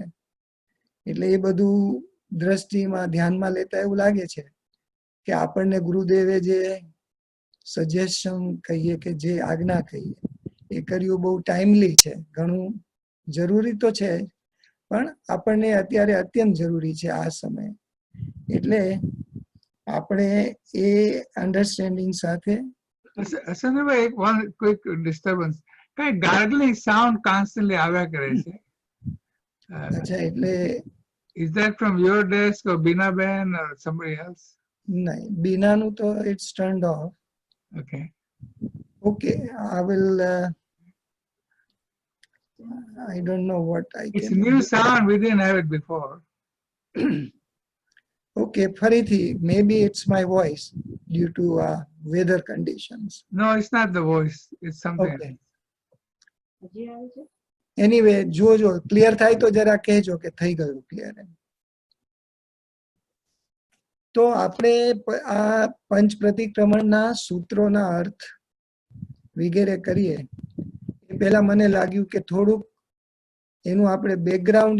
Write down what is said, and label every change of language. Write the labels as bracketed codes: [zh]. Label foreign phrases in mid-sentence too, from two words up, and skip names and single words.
[gu] એટલે એ બધું દ્રષ્ટિમાં ધ્યાનમાં લેતા એવું લાગે છે કે આપણને ગુરુદેવે જે સજેશન કહીએ કે જે આજ્ઞા કહીએ એ કર્યું બહુ ટાઈમલી છે, ઘણું જરૂરી તો છે, પણ આપણને અત્યારે અત્યંત જરૂરી છે આ સમયે. એટલે આપણે એ અન્ડરસ્ટેન્ડિંગ સાથે. [en] Sanjay, one quick disturbance. Kind of gargling sound constantly [gu] આવ્યા કરે છે. અચ્છા, એટલે [en] Is that from your desk or Bina Ben or somebody else? [gu] નહીં, બીનાનું તો [en] it's turned off. Okay. Okay, I will. I don't know what I It's can. new sound. We didn't have it before. ઓકે, ફરીથી maybe it's my voice due to weather conditions. No, it's not the voice. It's something. Okay. [gu] હજી આવે છે? એનીવે જોજો, ક્લિયર થાય તો જરા કહેજો કે થઈ ગયું ક્લિયર. તો આપણે આ પંચ પ્રતિક્રમણના સૂત્રોના અર્થ વગેરે કરીએ એ પહેલા મને લાગ્યું કે થોડુંક એનું આપણે બેકગ્રાઉન્ડ